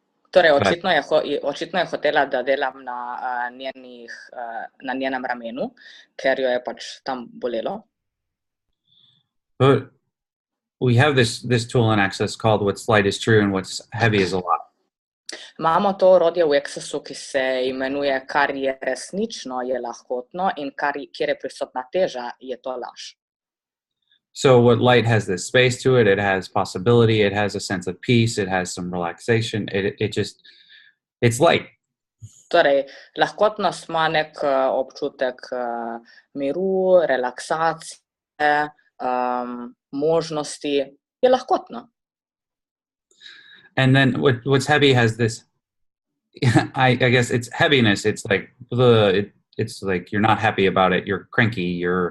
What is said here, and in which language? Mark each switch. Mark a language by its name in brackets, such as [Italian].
[Slovenian] Torej, očitno je hotela, da delam na njenem ramenu, ker jo je pač tam bolelo. [English] But we have this tool in Access called What's Light is True and What's Heavy is a Lot. [Slovenian] Imamo to orodje v Accessu, ki se imenuje Kar je resnično, je lahkotno in kjer je prisotna teža, je to laž. [English] So what light has this space to it, it has possibility, it has a sense of peace, it has some relaxation, it's light. [Slovenian] Torej, lahkotnost ima nek občutek miru, relaksacije, možnosti, je lahkotno. [English] And then what's heavy has this, I guess it's heaviness. It's like it's like you're not happy about it. You're cranky.